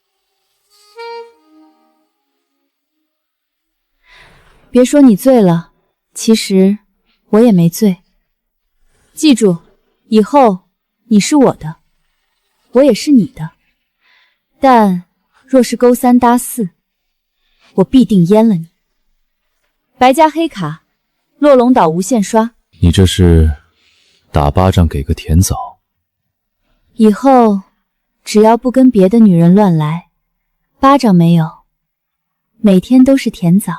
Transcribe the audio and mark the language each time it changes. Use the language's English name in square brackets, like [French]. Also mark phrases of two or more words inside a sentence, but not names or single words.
[Chinese] 別說你醉了，其實我也沒醉。記住，以後你是我的，我也是你的。但若是勾三搭四，我必定閹了你。白家黑卡，落龍島無限刷。你這是打巴掌給個甜棗。以後只要不跟別的女人亂來，巴掌沒有，每天都是甜棗。